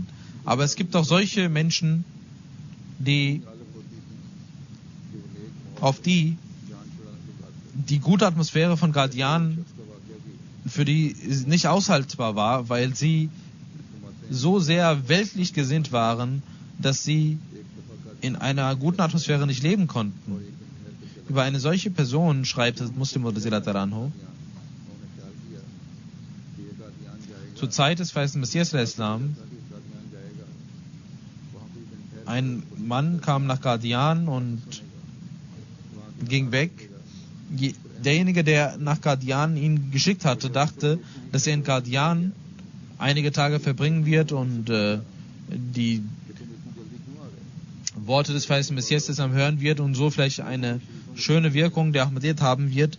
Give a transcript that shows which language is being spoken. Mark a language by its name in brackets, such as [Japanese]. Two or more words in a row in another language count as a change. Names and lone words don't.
[German] Aber es gibt auch solche Menschen, die gute Atmosphäre von Qadian für die nicht aushaltbar war, weil sie so sehr weltlich gesinnt waren, dass sie in einer guten Atmosphäre nicht leben konnten. Über eine solche Person schreibt Muslim [Arabic] رضي الله عنه: [German] Zur Zeit des verheißenen Messias Islam ein Mann kam nach Qadian und ging weg. Derjenige, der nach Qadian ihn geschickt hatte, dachte, dass er in Qadian einige Tage verbringen wird und die Worte des verheißenen Messias hören wird und so vielleicht eine schöne Wirkung der Ahmadiyyat haben wird.